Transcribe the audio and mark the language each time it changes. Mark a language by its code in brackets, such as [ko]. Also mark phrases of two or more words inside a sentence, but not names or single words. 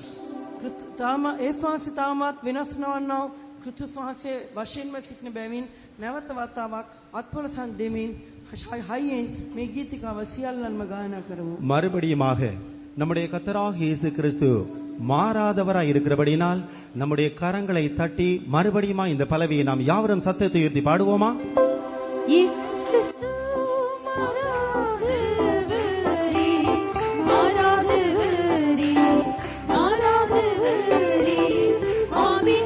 [si] ක්‍රිස්තු තාම ඒසවාසී තාමත් වෙනස් නොවන්නෝ ක්‍රිස්තුස් වහන්සේ වශයෙන්ම සිටින බැවින් නැවත වතාවක් අත්පොලසන් දෙමින් හයියෙන් මේ ගීතිකාව සියල්ලන්ම ගායනා කරමු. [ta] மறுபடியுமாக நம்முடைய கர்த்தராகிய இயேசு கிறிஸ்து மாறாதவராய் இருக்கிறபடினால் நம்முடைய கரங்களை தட்டி மறுபடியுமா இந்த பலவியை நாம் யாவரும் சத்தத்தை உயர்த்தி பாடுவோமா? இயேசு கிறிஸ்து மாறாதவரே, மாறாதவரே, மாறாதவரே, ஆமென்.